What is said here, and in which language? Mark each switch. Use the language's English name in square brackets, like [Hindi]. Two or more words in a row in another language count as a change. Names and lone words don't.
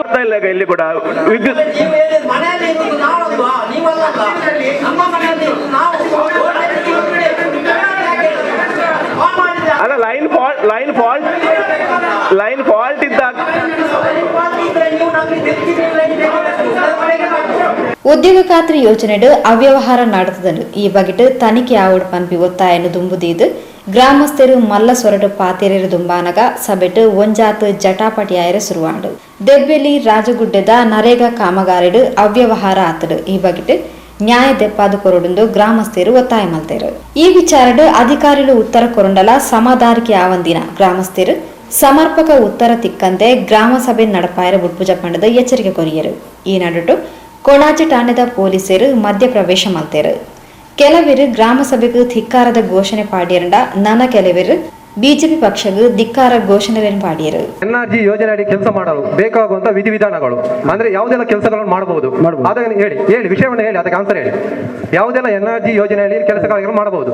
[Kannada] ಇಲ್ಲ ಇಲ್ಲಿ ಕೂಡ ವಿದ್ಯುತ್ ಅಲ್ಲ [English] line fault [Kannada] ಇದ್ದಾಗ [Tulu] ಉದ್ಯೋಗ ಖಾತ್ರಿ ಯೋಜನೆಡು ಅವ್ಯವಹಾರ ನಡೆದನು. ಈ ಬಗೆಟ್ ತನಿಖೆ ಆವಡ್ ಪನ್ಪಿ ಒತ್ತಾಯನು ದುಂಬುದೀದು ಗ್ರಾಮಸ್ಥರು ಮಲ್ಲ ಸೊರಡು ಪಾತೆರೆರು ದುಂಬಾನಗ ಸಬೆಟ್ ಒಂಜಾತ್ ಜಟಾಪಟಿ ಆಯರ ಸುರುವಾಂಡು ದೆಬ್ಬೆಲಿ ರಾಜಗುಡ್ಡದ ನರೇಗಾ ಕಾಮಗಾರಿಡು ಅವ್ಯವಹಾರ ಆತಡು. ಈ ಬಗೆಟ್ ನ್ಯಾಯ ದೆಪ್ಪಾದು ಕೊರಡುಂದು ಗ್ರಾಮಸ್ಥರು ಒತ್ತಾಯ ಮಲ್ತೇರು. ಈ ವಿಚಾರಡು ಅಧಿಕಾರಿಗಳು ಉತ್ತರ ಕೊರಂಡಲ ಸಮಾಧಾನಕ್ಕೆ ಆವಂದಿನ ಗ್ರಾಮಸ್ಥರು ಸಮರ್ಪಕ ಉತ್ತರ ತಿಕ್ಕಂತೆ ಗ್ರಾಮ ಸಭೆ ನಡಪಾಯರ ಬುಡ್ಪುಜ ಪಂಡದ ಎಚ್ಚರಿಕೆ ಕೊರಿಯರು. ಈ ನಡುಟು ಕೊಣಾಜಿ ಠಾಣೆದ ಪೊಲೀಸರು ಮಧ್ಯ ಪ್ರವೇಶ ಮಲ್ತೇರು. ಕೆಲವರು ಗ್ರಾಮ ಸಭೆಗೆ ಧಿಕ್ಕಾರದ ಘೋಷಣೆ ಪಾಡಿಯರಂಡ ನನ್ನ ಕೆಲವರು ಬಿಜೆಪಿ ಪಕ್ಷಗಳು ಧಿಕ್ಕಾರ ಘೋಷಣೆಗಳನ್ನು ಪಾಡಿಯರು. [Kannada] ಎನ್ಆರ್ಜಿ ಯೋಜನೆ ಅಡಿ ಕೆಲಸ ಮಾಡಲು ಬೇಕಾಗುವಂತ ವಿಧಿವಿಧಾನಗಳು ಅಂದ್ರೆ ಯಾವುದೆಲ್ಲ ಕೆಲಸಗಳನ್ನು ಮಾಡಬಹುದು ಅದನ್ನು ಹೇಳಿ ವಿಷಯವನ್ನು ಹೇಳಿ, ಅದಕ್ಕೆ ಆನ್ಸರ್ ಹೇಳಿ. ಯಾವುದೆಲ್ಲ ಎನ್ಆರ್ಜಿ ಯೋಜನೆಯಲ್ಲಿ ಕೆಲಸಗಳನ್ನು ಮಾಡಬಹುದು